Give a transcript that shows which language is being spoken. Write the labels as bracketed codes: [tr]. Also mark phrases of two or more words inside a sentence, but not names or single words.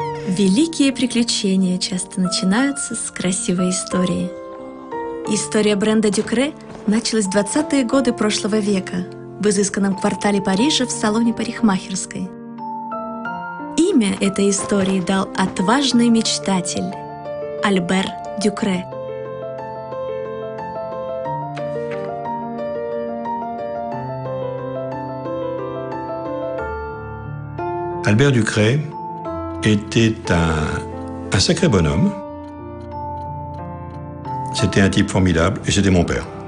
[ru] Великие приключения часто начинаются с красивой истории. История бренда Ducre началась в 20-е годы прошлого века в изысканном квартале Парижа в салоне парикмахерской. Имя этой истории дал отважный мечтатель Альбер Дюкре. [fr] Albert Ducret était un sacré bonhomme. C'était un type formidable et c'était mon père.